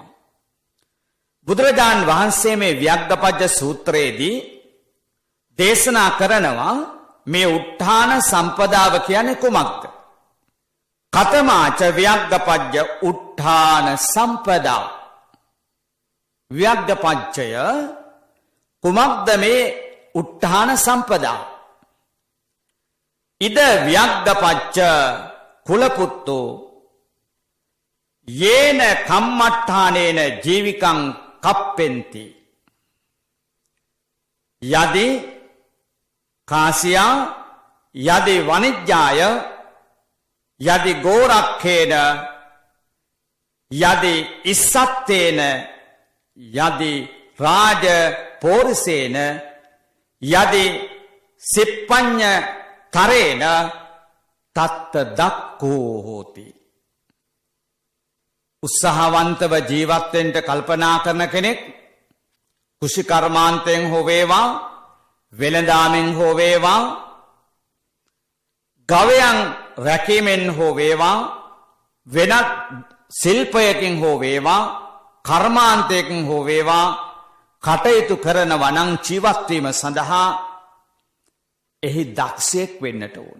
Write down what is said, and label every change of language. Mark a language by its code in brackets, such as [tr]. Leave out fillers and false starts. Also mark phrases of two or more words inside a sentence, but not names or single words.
[si] බුදුරජාණන් වහන්සේ මේ ව්‍යග්ගපජ්ජ සූත්‍රයේදී දේශනා කරනවා මේ උත්ථාන සම්පදාව කියන්නේ කුමක්ද? [pi] කතමාච ව්‍යග්ගපජ්ජ උත්ථාන සම්පදා. [si] ව්‍යග්ගපජ්ජය කුමක්ද මේ [pi] උත්ථාන සම්පදා? ඉද ව්‍යග්ගපච්ච කුලපුත්තෝ යේන කම්මට්ඨානේන ජීවිකං කප්පෙන්ති යදි කාසියා යදි වනිජ්ජාය යදි ගෝරක්ඛේන යදි ඉස්සත්තේන යදි රාජ පෝරිසේන යදි සිප්පඤ්ඤ තරේන තත්ත දක්ඛෝ හෝති. [si] උත්සාහවන්තව ජීවත් වෙන්න කල්පනා කරන කෙනෙක් කුෂි කර්මාන්තයෙන් හෝ වේවා, වෙළඳාමෙන් හෝ වේවා, ගවයන් රැකීමෙන් හෝ වේවා, වෙනත් ශිල්පයකින් හෝ වේවා, කර්මාන්තයකින් හෝ වේවා කටයුතු කරනවා නම් ජීවත් වීම සඳහා එහි දක්ෂයෙක් වෙන්නට ඕන.